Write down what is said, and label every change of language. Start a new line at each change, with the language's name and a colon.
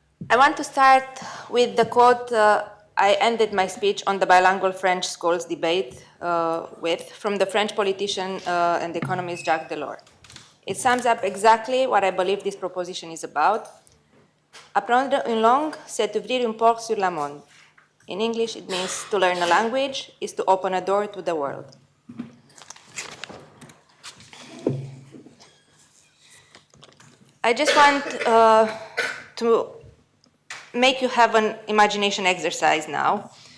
English: I want to start with the quote I ended my speech on the bilingual French schools debate from the French politician and economist Jacques Delors. It sums up exactly what I believe this proposition is about.
French: Apprendre une langue, c'est ouvrir une porte sur le monde.
English: In English, it means to learn a language is to open a door to the world. I just want to make you have an imagination exercise now.